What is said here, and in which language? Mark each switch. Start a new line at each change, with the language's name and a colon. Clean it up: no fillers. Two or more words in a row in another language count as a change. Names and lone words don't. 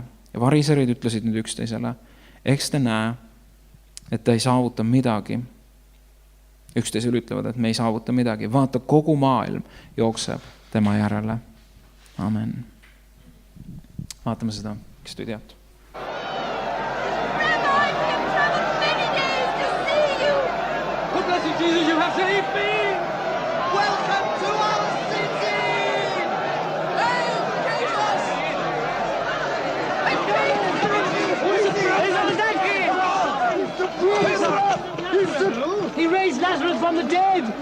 Estonian: Ja variserid ütlesid nüüd üksteisele: eks te näe, et ta ei saavuta midagi. Üksteisel ütlevad, et me ei saavuta midagi. Vaata, kogu maailm jookseb tema järele. Amen. Vaatame seda, kes te ei teatu.
English: Oh, blessed Jesus, you have saved me! Welcome to our city! Hey, Jesus! He raised Lazarus from the dead.